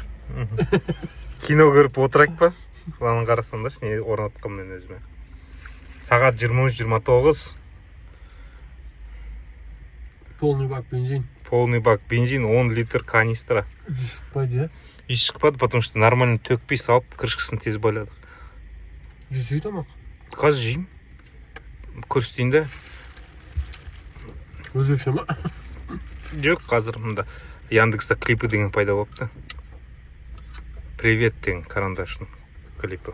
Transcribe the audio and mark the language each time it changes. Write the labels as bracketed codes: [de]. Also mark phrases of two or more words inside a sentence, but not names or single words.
[kk] Кино көріп отырайық па? Планын қарасаңдаршы, не орнатқам мен өзіме. Сағат 23:29. [ru] Полный бак бензин. Полный бак бензин, 10 литр канистра. [kk] Шықпайды, е? Еш шықпады, [ru] потому что нормально [kk] төкпей салып, крышкасын тез байладық. Жесей тамақ. Қазір жеймін. Көрсетейін де. Өзбекше ма? Жоқ, қазір мұнда Яндекста клипы деген пайда болыпты. Привет деген карандашның клипі.